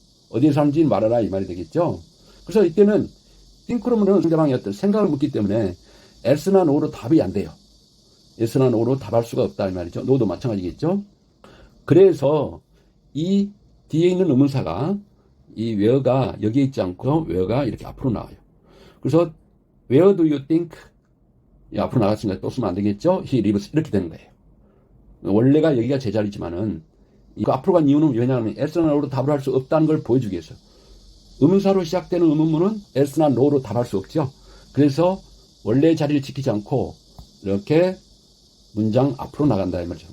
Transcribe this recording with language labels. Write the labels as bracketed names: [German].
[Korean] 어디에 사는지 말하라 이 말이 되겠죠. 그래서 이때는 think로는 상대방이 어떤 생각을 묻기 때문에 s나 no로 답이 안 돼요. s나 no로 답할 수가 없다 이 말이죠. no도 마찬가지겠죠. 그래서 이 뒤에 있는 의문사가 이 where가 여기에 있지 않고 where가 이렇게 앞으로 나와요. 그래서 [English] where do you think? [Korean] 앞으로 나갔으니까 또 쓰면 안 되겠죠? [English] he lives [Korean] 이렇게 되는 거예요. 원래가 여기가 제자리지만은 이거 앞으로 간 이유는 왜냐하면 s나 no로 답을 할 수 없다는 걸 보여주기 위해서. 의문사로 시작되는 의문문은 s나 no로 답할 수 없죠. 그래서 원래 자리를 지키지 않고 이렇게 문장 앞으로 나간다 이 말이죠.